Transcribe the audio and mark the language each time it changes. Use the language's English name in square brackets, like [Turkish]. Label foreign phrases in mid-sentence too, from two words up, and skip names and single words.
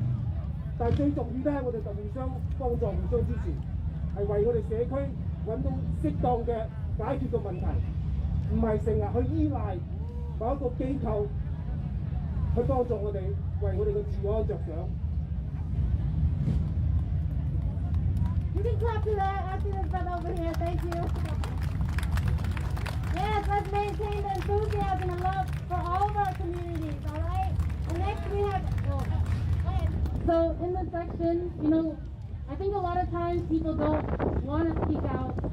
[Cantonese] 但係最重要咧，我哋就互相幫助、互相支持，係為我哋社區揾到適當嘅解決嘅問題，唔係成日去依賴某一個機構去幫助我哋，為我哋嘅治安着想。 [English] You can clap to that after this brother over here. Thank you. Yes, let's maintain the enthusiasm and love for all of our communities, all right? And next we have... Oh, go ahead. So in this section, you know, I think a lot of times people don't want to speak out.